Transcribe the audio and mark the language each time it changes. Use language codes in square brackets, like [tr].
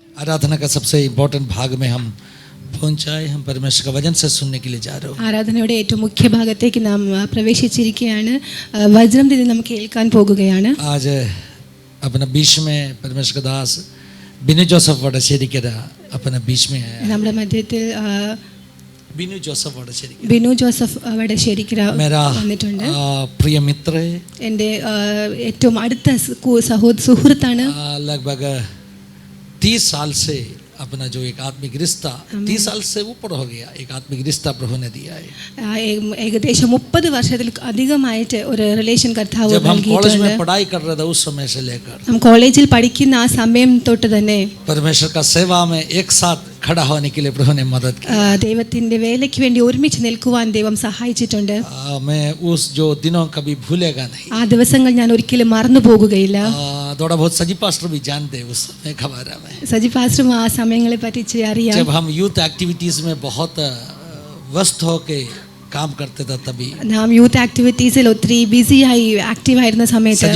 [hi] आराधना का सबसे इम्पोर्टेंट भाग में हम पहुंचाए. हम परमेश्वर का वचन से सुनने के लिए जा रहे हो. [ml] ആരാധനയുടെ ഏറ്റവും മുഖ്യ ഭാഗത്തേക്ക് നാം പ്രവേശിച്ചിരിക്കുകയാണ്. വചനത്തിൽ നാം കേൾക്കാൻ പോകുകയാണ്. [hi] आज अपना बीच में परमेश्वर का दास बिनु जोसेफ वडश्शेरिकर अपना बीच में है. [ml] നമ്മുടെ മധ്യത്തിൽ [hi] बिनु जोसेफ वडश्शेरिकर [ml] ബിനു ജോസഫ് വടശ്ശേരിക്കര [hi] मेरा [ml] വന്നിട്ടുണ്ട്. [hi] प्रिय मित्र है. [ml] എൻ്റെ ഏറ്റവും അടുത്ത സുഹൃത്താണ്. [hi] लगभग 30 साल से अपना जो एक आत्मिक रिश्ता 30 साल से ऊपर हो गया. एक आत्मिक रिश्ता प्रभु ने दिया है. [ml] ഏകദേശം 30 വർഷത്തിൽ അധികമായിട്ട് ഒരു റിലേഷൻ കർത്താവ് [hi] जब हम कॉलेज [ml] നൽകിയിട്ടുണ്ട്. [hi] में पढ़ाई कर रहे थे उस समय से लेकर [ml] നാം കോളേജിൽ പഠിക്കുന്ന ആ സമയം തൊട്ട് തന്നെ [hi] परमेश्वर का सेवा में एक साथ खड़ा होने के लिए प्रभु ने मदद की. [ml] ദൈവത്തിന്റെ വേലയ്ക്ക് വേണ്ടി ഒരുമിച്ച് നിൽക്കുവാൻ ദൈവം സഹായിച്ചിട്ടുണ്ട്. [hi] मैं उस जो दिनों कभी भूलेगा नहीं. [ml] ആ ദിവസങ്ങൾ ഞാൻ ഒരിക്കലും മറന്നു പോകുകയില്ല. [hi] थोड़ा बहुत सजी पास्टर भी जानते हैं उस समय के बारे में. [ml] സജി പാസ്റ്ററും ആ സമയങ്ങളെ പറ്റി അറിയാം. [hi] जब हम यूथ एक्टिविटीज में बहुत व्यस्त होके काम करते थे तभी [ml] നാം യൂത്ത് ആക്ടിവിറ്റീസിൽ ഒത്തിരി ബിസിയായി ആക്റ്റീവ് ആയിരുന്ന സമയത്ത്